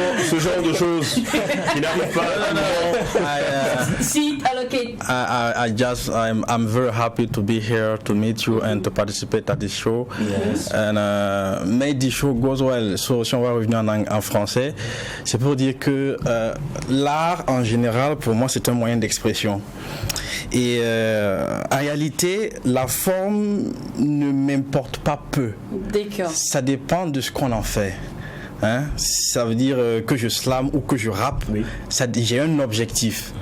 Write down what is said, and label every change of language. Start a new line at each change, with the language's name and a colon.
French: Ce genre de choses qui n'arrivent pas. Si, allocate.
English: I'm very happy to be here to meet you and to participate at this show. Yes. And may the show goes well.
French: So, si on va revenir en français, c'est pour dire que l'art en général, pour moi, c'est un moyen d'expression. Et en réalité, la forme ne m'importe pas peu. D'accord. Ça dépend de ce qu'on en fait. Hein? Ça veut dire que je slam ou que je rappe, j'ai un objectif.